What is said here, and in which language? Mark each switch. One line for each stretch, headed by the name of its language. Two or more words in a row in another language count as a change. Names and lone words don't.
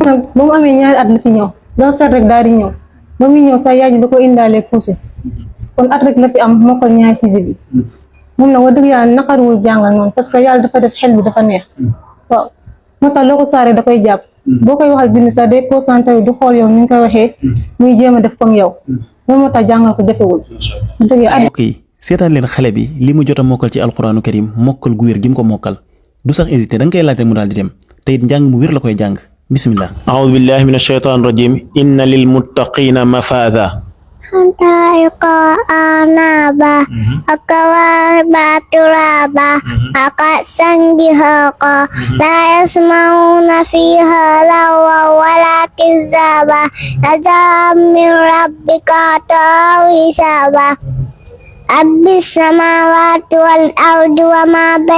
Wolof: ba mu amee ñaari at la fi ñëw doo fet rek daal di ñëw ba muy ñëw sax yaay ji da ko indaalee poussé kon at rek la fi am moo ko ñaari xisi bi moom nag wax dëgg yàlla naqaruwul jàngal noonu
French: parce que
Wolof: yàlla dafa def xel bi dafa neex waaw moo tax loo ko saaree da koy jàpp boo koy waxal bind sax day concentré du xool yow ni nga koy waxee muy jéem a def comme yow loolu moo tax jàngal ko jafewul dëgg yàlla. ok seetaan leen xale bi li mu jot a mokkal ci
Arabic: القرآن الكريم
Wolof: mokkal gu wér gi mu ko mokkal du sax hésité da nga koy laaj rek mu daal di dem te it njàng mu wér la koy jàng
Arabic: بسم الله أعوذ بالله من الشيطان الرجيم إن للمتقين مفازا حدائق أعنابا وكواعب ترابا وكأسا دهاقا لا يسمعون فيها لغوا ولا كذابا جزاء من ربك عطاء حسابا رب السماوات والأرض وما